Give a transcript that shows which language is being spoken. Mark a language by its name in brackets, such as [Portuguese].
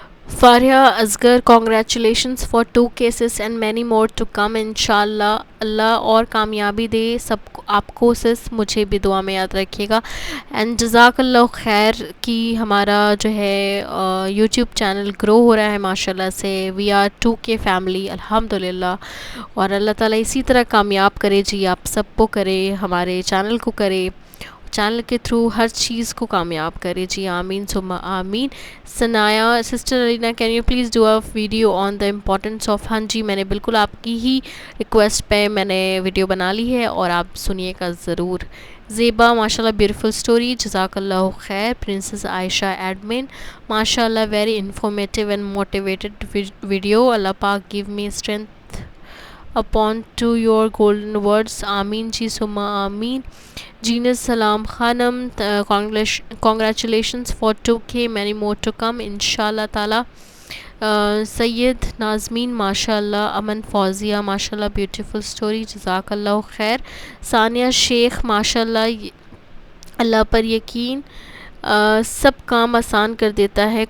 [Urdu] Farha Asghar [English] congratulations for 2 cases and many more to come [Urdu] انشاءاللہ، اللہ اور کامیابی دے سب کو، آپ کو مجھے بھی دعا میں یاد رکھیے گا۔ اینڈ جزاک اللہ خیر کہ ہمارا جو ہے یوٹیوب چینل گرو ہو رہا ہے ماشاءاللہ سے، [English] we are 2K family [Urdu] الحمدللہ، اور اللہ تعالیٰ اسی طرح کامیاب کرے جی، آپ سب کو کرے، ہمارے چینل کو کرے۔ چینل کے تھرو ہر چیز کو کامیاب کرے جی. آمین ثم آمین. [English] Sanaya sister Alina can you please do a video on the importance of. [Urdu] ہاں جی میں نے بالکل آپ کی ہی ریکویسٹ پہ میں نے ویڈیو بنا لی ہے اور آپ سنیے گا ضرور. [English] زیبا ماشاء اللہ beautiful story, جزاک اللہ خیر. پرنسس عائشہ ایڈمن ماشاء اللہ very informative and motivated video. اللہ پاک give me strength upon to your golden words. [Urdu] آمین جی ثم آمین. [English] جینس سلام خانم congratulations for 2K, many more to come انشاءاللہ تعالی. [Urdu] سید نازمین ماشاء اللہ. [English] امن فوزیہ ماشاء اللہ beautiful story, جزاک اللہ خیر. [Urdu] ثانیہ شیخ ماشاء اللہ اللہ پر یقین سب کام آسان کر دیتا ہے.